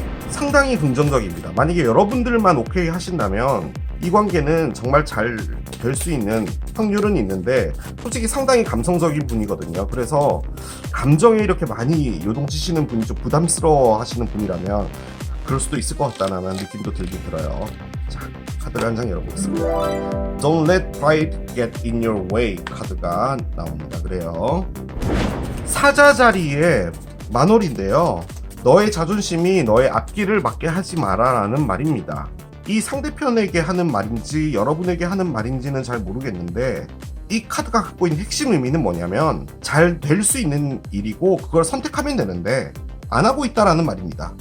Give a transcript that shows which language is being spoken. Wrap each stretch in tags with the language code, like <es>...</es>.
<ko>상당히 긍정적입니다. 만약에 여러분들만 오케이 하신다면 이 관계는 정말 잘 될 수 있는 확률은 있는데 솔직히 상당히 감성적인 분이거든요. 그래서 감정에 이렇게 많이 요동치시는 분이 좀 부담스러워 하시는 분이라면 그럴 수도 있을 것 같다는 느낌도 들긴 들어요. 자, 카드를 한 장 열어보겠습니다.</ko> <en>Don't let pride get in your way</en> <ko>카드가 나옵니다. 그래요. 사자 자리에 만월인데요. 너의 자존심이 너의 앞길을 막게 하지 마라라는 말입니다. 이 상대편에게 하는 말인지 여러분에게 하는 말인지는 잘 모르겠는데 이 카드가 갖고 있는 핵심 의미는 뭐냐면 잘 될 수 있는 일이고 그걸 선택하면 되는데 안 하고 있다라는 말입니다.</ko>